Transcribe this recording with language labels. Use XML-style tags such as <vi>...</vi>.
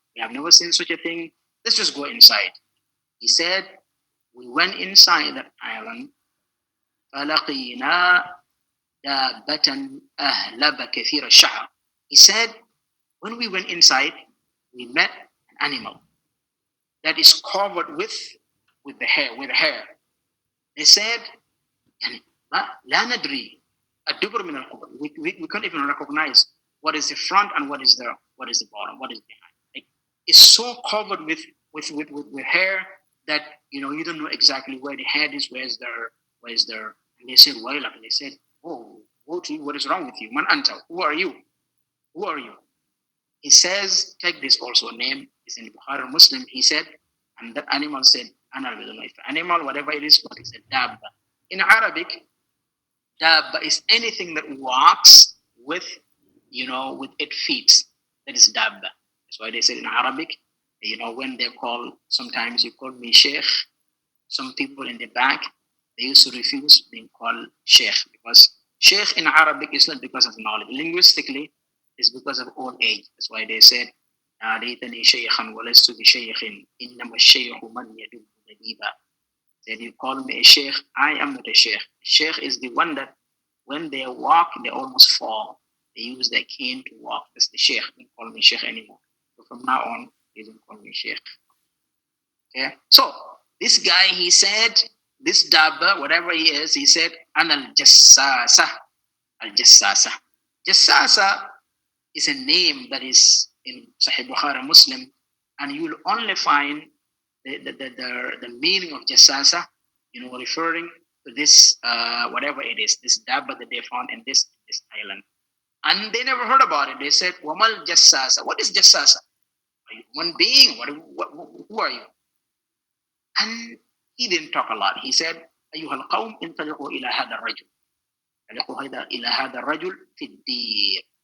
<en>We have never seen such a thing. Let's just go inside. He said, we went inside that island.</en> <ar>فلقينا دابة أهلب كثير الشعر.</ar> <en>He said, when we went inside, we met an animal that is covered with the hair. They said,</en> <ar>لا ندري الدبر من القبر.</ar> <en>We can't even recognize what is the front and what is the bottom, what is behind. Like, it's so covered with hair that you don't know exactly where the head is, where's there. And they said, well, and they said, oh, what is wrong with you?</en> <ar>Man anta,</ar> <en>who are you? He says, take this also name, is in Bukhari Muslim. He said, and that animal said, Ana, I don't know if animal, whatever it is, but he said dabba. In Arabic, dabba is anything that walks with 8 feet. That is dabba. That's why they said in Arabic, when they call, sometimes you call me sheikh. Some people in the back, they used to refuse being called sheikh, because sheikh in Arabic is not because of knowledge. Linguistically, it's because of old age. That's why they said,</en> <ar>ليتني شيخا ولست بشيخ إنما الشيخ من يدب دبيبا.</ar> <en>Said, you call me a sheikh, I am not a sheikh. Sheikh is the one that when they walk, they almost fall. They use their cane to walk. That's the sheikh. Don't call me sheikh anymore. So from now on, he don't call me sheikh. Okay. So this guy, he said, this dabba, whatever he is, he said,</en> <ar>Ana al-jassasa. Al-jassasa.</ar> <en>Jassasa is a name that is in Sahih Bukhari Muslim, and you will only find the meaning of jassasa, referring to this whatever it is, this dabba that they found in this island. And they never heard about it. They said,</en> <ar>Wamal jassasa.</ar> <en>What is jassasa? Are you one being? Who are you? And he didn't talk a lot. He said,</en> <ar>أيها القوم انطلقوا إلى هذا الرجل. انطلقوا إلى هذا الرجل في الدير.</ar>